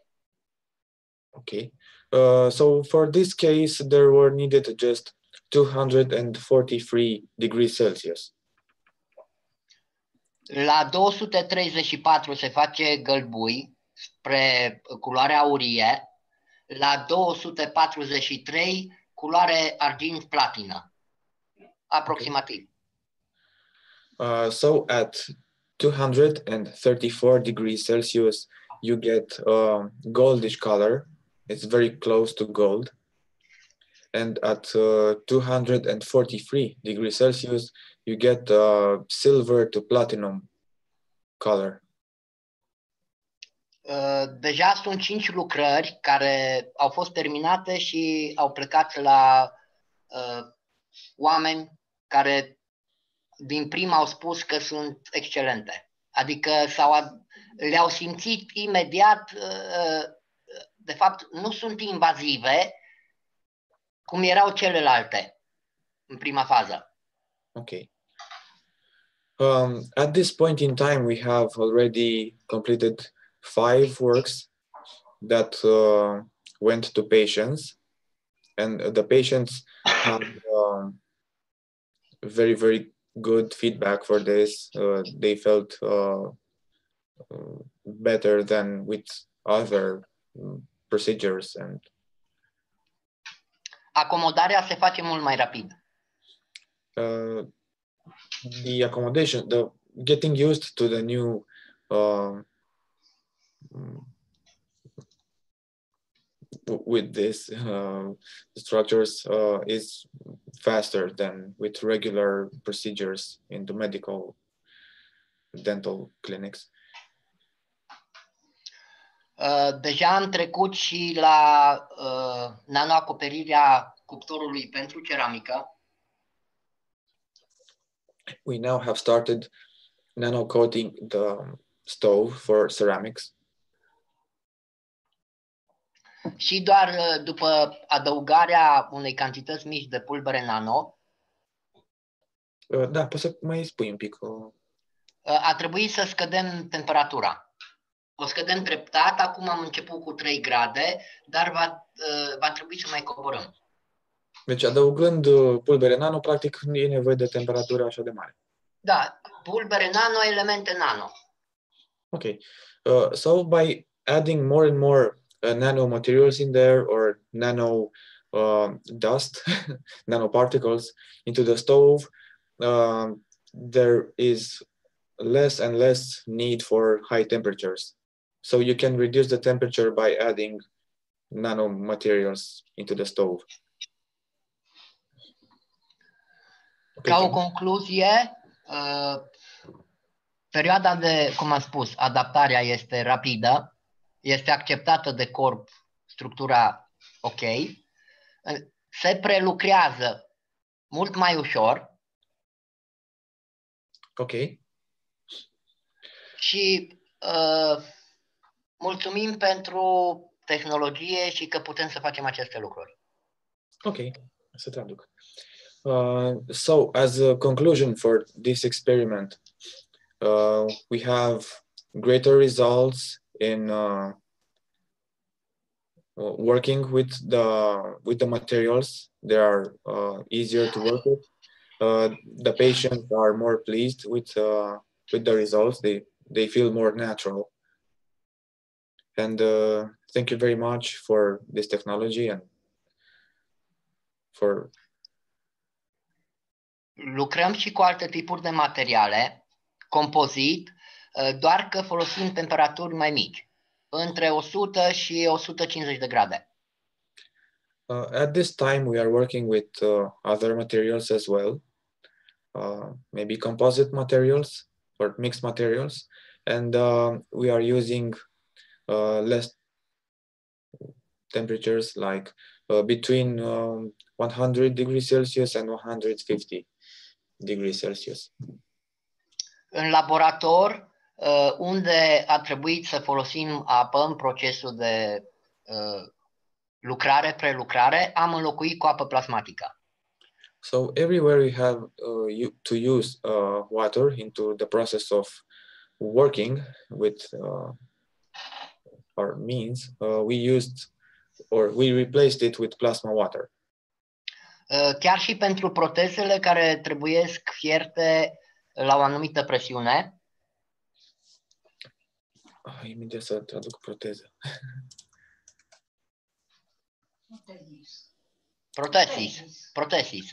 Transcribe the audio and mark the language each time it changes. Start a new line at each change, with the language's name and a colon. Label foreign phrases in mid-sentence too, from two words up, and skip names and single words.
English: Okay. So for this case, there were needed just 243 degrees Celsius.
Romanian: La 234 se face gălbui spre culoare aurie. La 243 culoare argint platină. Aproximativ.
English: So at 234 degrees Celsius, you get goldish color. It's very close to gold. And at 243 degrees Celsius, you get silver to platinum color.
Romanian: Deja sunt 5 lucrări care au fost terminate și au plecat la oameni care din prima au spus că sunt excelente. Adică le-au simțit imediat, de fapt nu sunt invazive cum erau celelalte în prima fază.
English: Okay. At this point in time, we have already completed 5 works that went to patients, and the patients have very, very good feedback for this. They felt better than with other procedures. And
Romanian: acomodarea se face mult mai rapid.
English: The accommodation, the getting used to the new with these structures is faster than with regular procedures in the medical dental clinics.
Romanian: Deja am trecut și la nanoacoperirea cuptorului pentru ceramică.
English: We now have started nano-coating the stove for ceramics.
Romanian: Și doar după adăugarea unei cantități mici de pulbere nano. Da, poți să mai spui un pic. A trebuit să scădem temperatura. O scădem treptat, acum am început cu 3 grade, dar va trebui să mai coborăm. Deci adăugând pulbere nano, practic nu e nevoie de temperatură așa de mare. Da, pulbere nano, elemente nano.
English: Okay, so by adding more and more nanomaterials in there or nano dust, nanoparticles into the stove, there is less and less need for high temperatures. So you can reduce the temperature by adding nanomaterials into the stove.
Romanian: Ca o concluzie, Perioada de, cum am spus, adaptarea este rapidă, este acceptată de corp, structura ok, se prelucrează mult mai ușor. Ok. Și mulțumim pentru tehnologie și că putem să facem aceste lucruri. Ok, să traduc.
English: So, as a conclusion for this experiment, we have greater results in working with the materials. They are easier to work with. The patients are more pleased with the results. They feel more natural. And thank you very much for this technology and for.
Romanian: Lucrăm și cu alte tipuri de materiale, compozit, doar că folosim temperaturi mai mici, între 100 și 150 de grade.
English: At this time, we are working with other materials as well, maybe composite materials or mixed materials, and we are using less temperatures, like between 100 degrees Celsius and 150 degrees Celsius.
Romanian: În laborator, unde a trebuit să folosim apă în procesul de lucrare, prelucrare, am înlocuit cu apă plasmatică.
English: So everywhere we have to use water into the process of working with our means, we replaced it with plasma water.
Romanian: Chiar și pentru protezele care trebuiesc fierte la o anumită presiune. Imediat să traduc proteză.
English: Protesis.